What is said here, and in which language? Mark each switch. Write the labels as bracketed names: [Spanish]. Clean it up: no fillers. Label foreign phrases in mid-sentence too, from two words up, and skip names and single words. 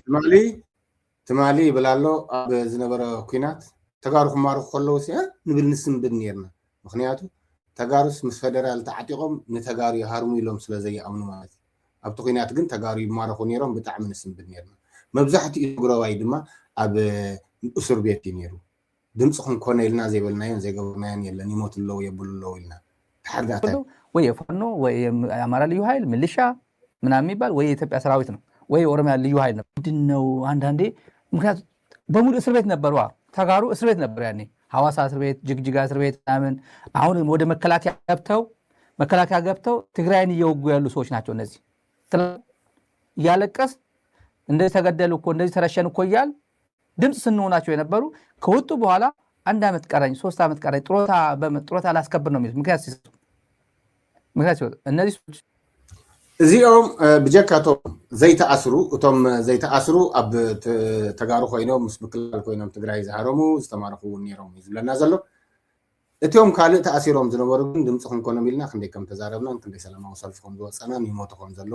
[Tigrinya] ትማሊ ብላሎ ኣብ ዝነበረ ኩናት ተጋሩ ክማርኩ ከለዉ ንብል ንስንብድ ነርና ምክንያቱ ተጋሩስ ምስ ፌደራል ተዓጢቆም ንተጋሩ ይሃርሙ ኢሎም ስለ ዘይኣምኑ ማለት ኣብቲ ኩናት ግን ተጋሩ ይማርኩ ነይሮም ብጣዕሚ ንስንብድ ነርና መብዛሕትኡ ትግራዋይ ድማ ኣብ እስር ቤት እዩ ነይሩ ድምፅኹም ኮነ ኢልና ዘይበልናዮን ዘይገበርናዮን የለን ይሞት ኣለዉ የብሉ ኣለዉ ኢልና ተሓርዳታ [Amharic] ወይ የፋኖ ወይ የአማራ ልዩ ኃይል ሚሊሻ ምናምን የሚባል ወይ የኢትዮጵያ ሰራዊት ነው ወይ ኦሮሚያ ልዩ ኃይል ነው ምንድነው አንዳንዴ ምክንያቱም በሙሉ እስር ቤት ነበሩ ተጋሩ እስር ቤት ነበር ያኔ ሐዋሳ እስር ቤት ጅግጅጋ እስር ቤት ምናምን አሁን ወደ መከላከያ ገብተው ትግራይን እየወጉ ያሉ ሰዎች ናቸው እነዚህ ያለቀስ እንደዚህ ተገደሉ እኮ እንደዚህ ተረሸን እኮ ይያል ድምጽ ስንሆናቸው የነበሩ ከወጡ በኋላ 1 ዓመት ቀረኝ 3 ዓመት ቀረኝ ጥሮታ ላስከብር ነው የሚሉት። ምክንያት እነዚህ ሰዎች [Tigrinya] እዚኦም ብጀካቶም ዘይተኣስሩ እቶም ዘይተኣስሩ ኣብ ተጋሩ ኮይኖም ምስ ምክልኻል ኮይኖም ትግራይ ዝሃረሙ ዝተማረኹ ነይሮም እዩ ዝብለና ዘሎ። እቲኦም ካልእ ተኣሲሮም ዝነበሩ ግን ድምፂ ክንኮኖም ኢልና ክንደይ ከም ተዛረብናን ክንደይ ሰላማዊ ሰልፊ ከም ዝወፀናን ይሞቱ ከም ዘለው